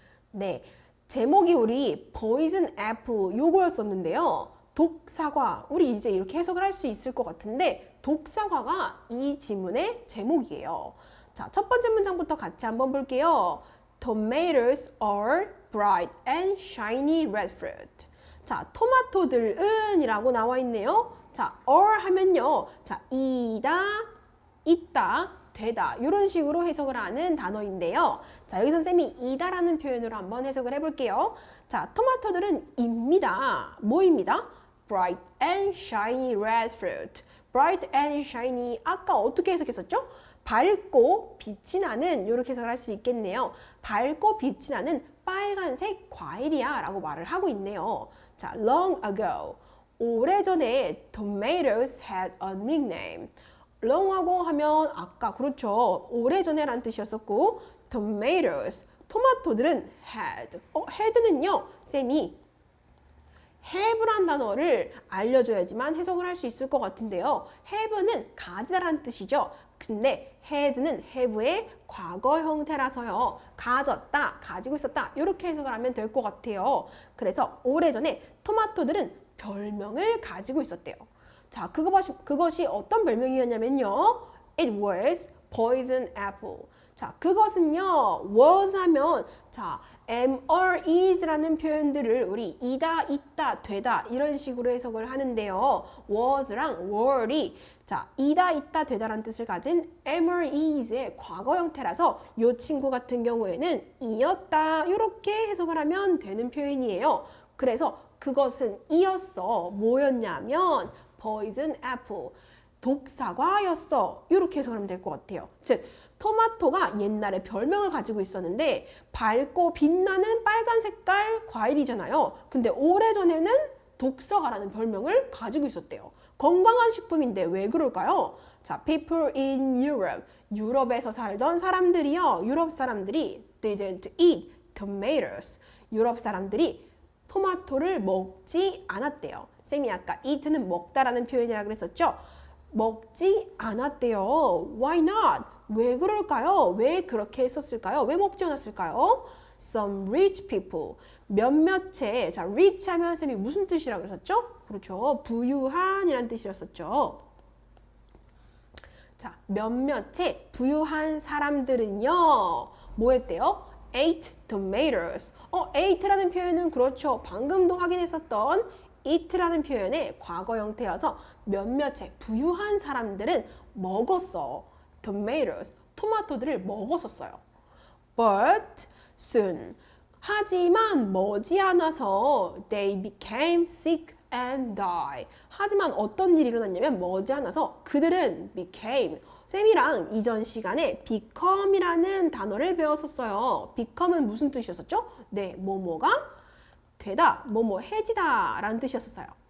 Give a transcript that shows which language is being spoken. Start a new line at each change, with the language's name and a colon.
Korean: 네, 제목이 우리 poison apple 요거였었는데요. 독사과, 우리 이제 이렇게 해석을 할 수 있을 것 같은데 독사과가 이 지문의 제목이에요. 자, 첫 번째 문장부터 같이 한번 볼게요.
English: Tomatoes are bright and shiny red fruit.
Korean: 자, 토마토들은 이라고 나와 있네요. 자, are 하면요. 자, 이다, 있다, 되다. 이런 식으로 해석을 하는 단어인데요. 자, 여기서 쌤이 이다라는 표현으로 한번 해석을 해볼게요. 자, 토마토들은 입니다. 뭐입니다?
English: bright and shiny red fruit. bright and shiny.
Korean: 아까 어떻게 해석했었죠? 밝고 빛이 나는 이렇게 해석을 할 수 있겠네요. 밝고 빛이 나는 빨간색 과일이야 라고 말을 하고 있네요.
English: 자, long ago.
Korean: 오래전에
English: tomatoes had a nickname.
Korean: long하고 하면 아까 그렇죠. 오래전에 라는 뜻이었었고 tomatoes. 토마토들은 had. had는요. 쌤이 have란 단어를 알려줘야지만 해석을 할 수 있을 것 같은데요. have는 가지다라는 뜻이죠. 근데 had는 have의 과거 형태라서요. 가졌다, 가지고 있었다 이렇게 해석을 하면 될 것 같아요. 그래서 오래전에 토마토들은 별명을 가지고 있었대요. 자, 그것이 어떤 별명이었냐면요.
English: It was poison apple.
Korean: 자, 그것은요, was 하면, 자, is라는 표현들을 우리 이다, 있다, 되다, 이런 식으로 해석을 하는데요. was랑 were이, 자, 이다, 있다, 되다라는 뜻을 가진 is의 과거 형태라서 이 친구 같은 경우에는 이었다, 이렇게 해석을 하면 되는 표현이에요. 그래서 그것은 이었어. 뭐였냐면,
English: poison apple.
Korean: 독사과였어. 이렇게 해석을 하면 될 것 같아요. 즉, 토마토가 옛날에 별명을 가지고 있었는데 밝고 빛나는 빨간 색깔 과일이잖아요. 근데 오래전에는 독사과라는 별명을 가지고 있었대요. 건강한 식품인데 왜 그럴까요?
English: 자, people in Europe.
Korean: 유럽에서 살던 사람들이요. 유럽 사람들이
English: didn't eat tomatoes.
Korean: 유럽 사람들이 토마토를 먹지 않았대요. 쌤이 아까 eat는 먹다라는 표현이라고 그랬었죠? 먹지 않았대요.
English: Why not?
Korean: 왜 그럴까요? 왜 그렇게 했었을까요? 왜 먹지 않았을까요?
English: Some rich people.
Korean: 몇몇의, 자, rich 하면 쌤이 무슨 뜻이라고 그랬었죠? 그렇죠. 부유한이라는 뜻이었었죠. 자, 몇몇의 부유한 사람들은요, 뭐 했대요?
English: ate tomatoes.
Korean: ate라는 표현은 그렇죠. 방금도 확인했었던 eat라는 표현의 과거 형태여서 몇몇의 부유한 사람들은 먹었어. tomatoes, 토마토들을 먹었었어요.
English: But soon,
Korean: 하지만 머지않아서
English: they became sick and die.
Korean: 하지만 어떤 일이 일어났냐면 머지않아서 그들은 became, 쌤이랑 이전 시간에 become이라는 단어를 배웠었어요. become은 무슨 뜻이었었죠? 네, 뭐뭐가 되다, 뭐뭐 해지다 라는 뜻이었어요.